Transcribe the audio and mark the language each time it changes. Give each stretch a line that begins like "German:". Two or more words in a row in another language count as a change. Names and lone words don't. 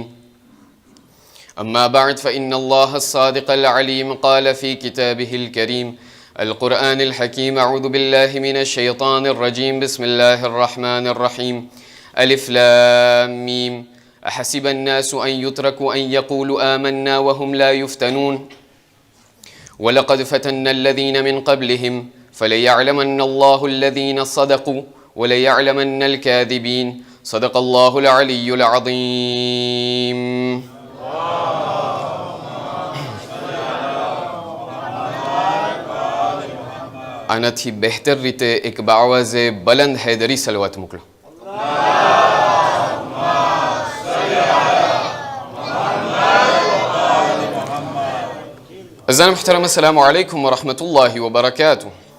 Arabic: أما بعد فإن الله الصادق العليم قال في كتابه الكريم القرآن الحكيم أعوذ بالله من الشيطان الرجيم بسم الله الرحمن الرحيم ألف لام ميم أحسب الناس أن يتركوا أن يقولوا آمنا وهم لا يفتنون ولقد فتنا الذين من قبلهم فليعلمن الله الذين صدقوا وليعلمن الكاذبين. صدق الله العلي العظيم.
Gujarati: આનાથી બહેતર રીતે એક
Urdu: باآوازِ بلند
Gujarati: હૈદરી સલવાત મોકલો.
Arabic: أذان محترم، السلام عليكم ورحمة الله وبركاته.